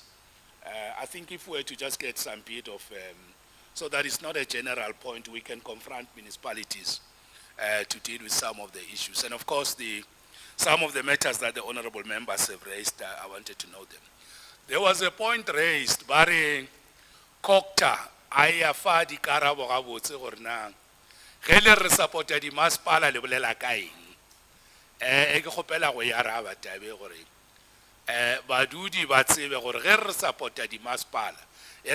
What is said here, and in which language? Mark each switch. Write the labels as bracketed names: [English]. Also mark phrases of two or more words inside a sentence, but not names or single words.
[English] I think if we were to just get some bit of, so that it's not a general point, we can confront municipalities to deal with some of the issues. And of course, some of the matters that the honorable members have raised, I wanted to know them. There was a point raised by CoGTA, [Northern Sotho] ayafa di karabo ga botse gore na ge le re supporta di masepala le bolela ka eng ke kgopela go ya araba tabe gore badudi ba tsebe gore ge re supporta di masepala e re